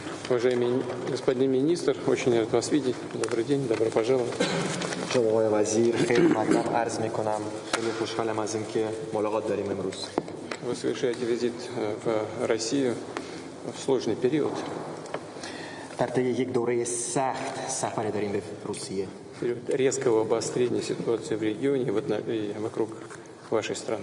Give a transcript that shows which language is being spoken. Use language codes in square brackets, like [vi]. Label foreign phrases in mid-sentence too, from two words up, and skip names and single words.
[ru] Уважаемый господин министр, очень рад вас видеть. Добрый день, добро пожаловать. [fa] جناب آقای وزیر خیلی مطلب عرض میکنم. خیلی خوشحالم از اینکه ملاقات داریم امروز. [ru] Вы совершаете визит в Россию в сложный период. [fa] در طی یک دوره سخت سفر داریم به روسیه. [ru] Период резкого обострения ситуации в регионе и вокруг вашей страны.